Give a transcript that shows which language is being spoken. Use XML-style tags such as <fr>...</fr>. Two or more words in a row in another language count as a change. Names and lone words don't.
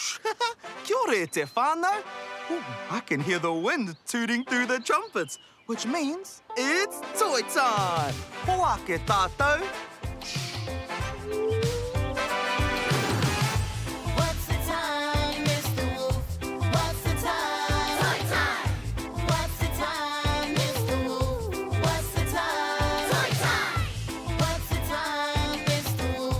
<mi>Kia ora e te whānau.</mi> <en>Ooh, I can hear the wind tooting through the trumpets, which means it's toy time.</en> <mi>Hoa ke tātou.</mi> <en>What's the time, Mr. Wolf? What's the time? Toy time! What's the time, Mr. Wolf? What's the time? Toy time! What's the time, Mr. Wolf?</en>